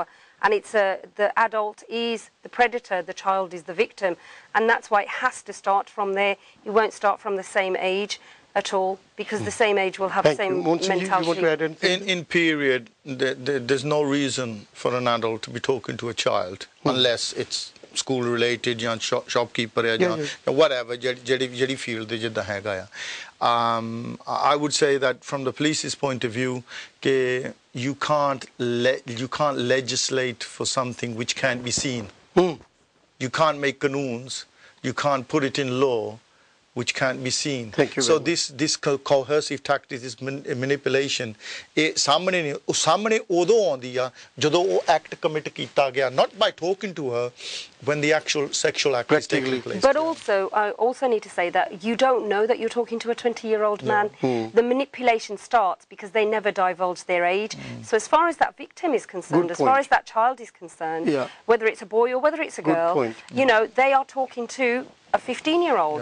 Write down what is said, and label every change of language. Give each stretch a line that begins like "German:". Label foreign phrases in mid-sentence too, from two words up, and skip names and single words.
English: And it's the adult is the predator, the child is the victim, and that's why it has to start from there. You won't start from the same age at all, because the same age will have the same mentality. You want to add anything? In period, there's no reason for an adult to be talking to a child unless it's school related,
Punjabi: ਜਾਂ shopkeeper ਹੈ ਜਾਂ whatever, ਜਿਹੜੀ field ਦੇ ਜਿੱਦਾਂ ਹੈਗਾ ਆ.
English: I would say that from the police's point of view, you can't legislate for something which can't be seen. You can't make qanoons, you can't put it in law which can't be seen. Thank you. So this coercive tactic, this manipulation,
Punjabi: ਇਹ ਸਾਹਮਣੇ ਉਦੋਂ ਆਉਂਦੀ ਆ ਜਦੋਂ ਉਹ
English: act commit
Punjabi: ਕੀਤਾ ਗਿਆ,
English: not by talking to her, when the actual sexual act is taking place. But also, I also need to say that you don't know that you're talking to a 20-year-old man. The manipulation starts because they never divulge their age. So as far as that victim is concerned, as far as that child is concerned, whether it's a boy or whether it's a girl, you know, they are talking to a 15-year-old.